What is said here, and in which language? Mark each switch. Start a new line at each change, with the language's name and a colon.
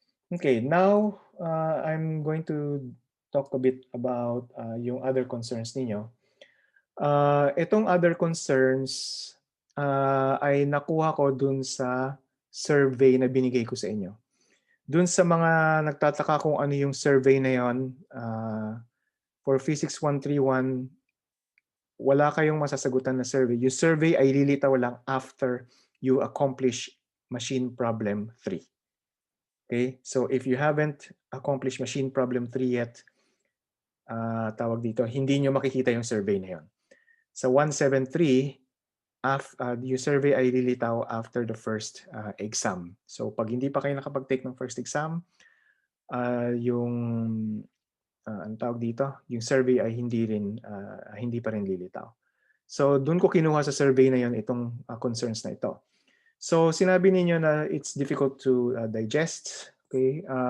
English: Okay, now I'm going to talk a bit about
Filipino: yung other concerns ninyo. Itong other concerns ay nakuha ko dun sa survey na binigay ko sa inyo. Dun sa mga nagtataka kung ano yung survey na yon, for Physics 131, wala kayong masasagutan na survey. Yung survey ay lilitaw lang
English: after you accomplish machine problem 3. Okay, so if you haven't accomplished machine problem 3 yet,
Filipino: tawag dito, hindi nyo makikita yung survey na yun. Sa 173, yung survey ay lilitaw
English: after the first exam.
Filipino: So pag hindi pa kayo nakapag-take ng first exam, yung ang tawag dito, yung survey ay hindi pa rin lilitaw. So doon ko kinuha sa survey na yon itong concerns na ito. So sinabi ninyo na
English: it's difficult to digest.
Filipino: Okay?